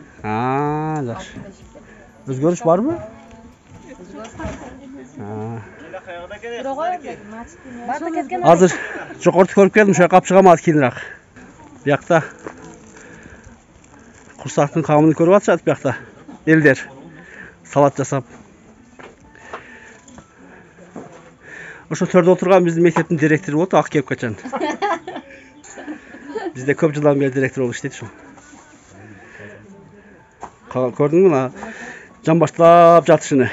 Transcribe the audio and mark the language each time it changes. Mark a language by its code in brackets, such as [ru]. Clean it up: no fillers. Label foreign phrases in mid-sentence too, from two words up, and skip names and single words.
[uz] Ha, yaxshi. O'zgarish bormi? Hozir cho'qortni ko'rib keldim, shu yoqqa olib chiqaman keyinroq. Bu yoqda qursaqning qavmini ko'rib atishadi bu yoqda. [ky] Elder salat жасап. Ошо төрдө отурган биздин мектептин директору болот, ак кеп качан. Бизде көп жылдан бери директор болуп иштейт ушул. Көрдүңбү мына жан баштап жатышыны.